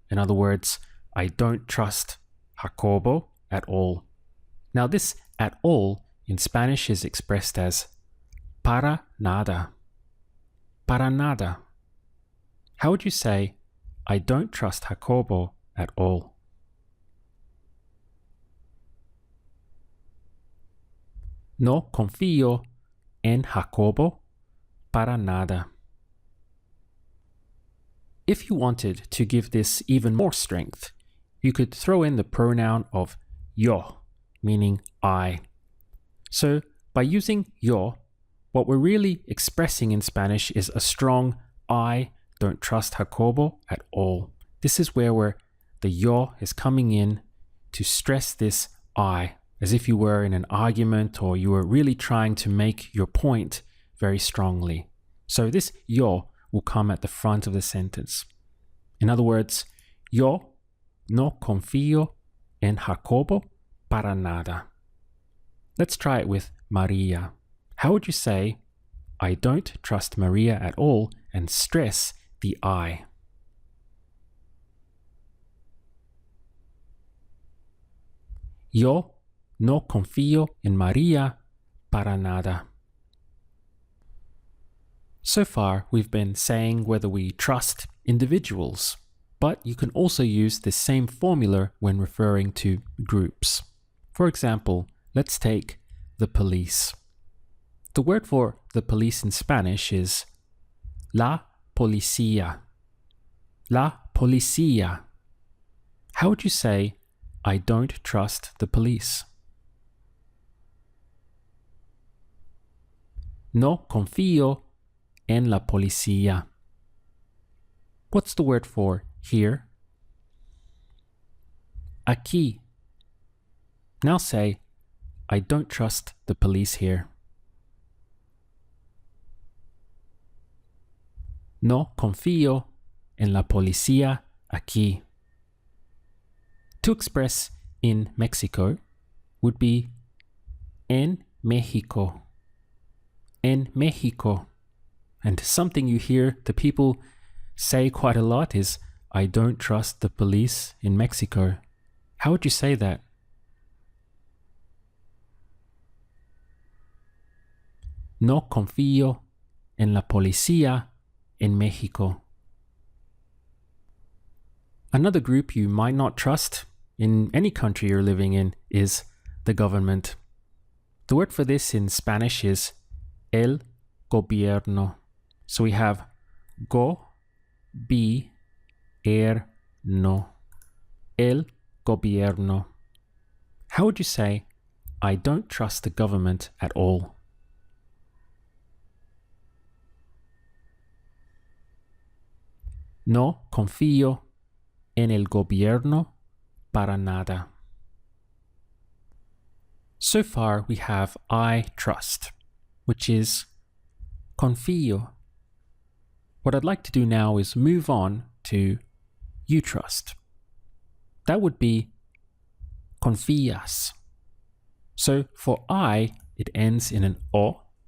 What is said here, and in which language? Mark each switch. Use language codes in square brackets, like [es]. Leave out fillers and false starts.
[en] In other words, I don't trust Jacobo at all. Now this at all in Spanish is expressed as para nada. Para nada. How would you say I don't trust Jacobo at all? [es] No confío en Jacobo para nada. [en] If you wanted to give this even more strength, you could throw in the pronoun of yo, meaning I. So by using yo, what we're really expressing in Spanish is a strong I don't trust Jacobo at all. This is where the yo is coming in to stress this I, as if you were in an argument or you were really trying to make your point very strongly. So this yo will come at the front of the sentence. In other words, yo no confío en Jacobo para nada. Let's try it with Maria. How would you say, I don't trust Maria at all, and stress the I? [es] Yo no confío en Maria para nada. [en] So far, we've been saying whether we trust individuals, but you can also use this same formula when referring to groups. For example, let's take the police. The word for the police in Spanish is la policía. La policía. How would you say, I don't trust the police? [es] No confío en la policía. What's the word for here? [en] Aquí. Now say, I don't trust the police here. [es] No confío en la policía aquí. [en] To express in Mexico would be en México. En México. And something you hear the people say quite a lot is, I don't trust the police in Mexico. How would you say that? [es] No confío en la policía en México. [en] Another group you might not trust in any country you're living in is the government. The word for this in Spanish is el gobierno. So we have go, be, er, no. El gobierno. How would you say, I don't trust the government at all? [es] No confío en el gobierno para nada. [en] So far we have I trust, which is confío. What I'd like to do now is move on to you trust. That would be confías. So for I, it ends in an O.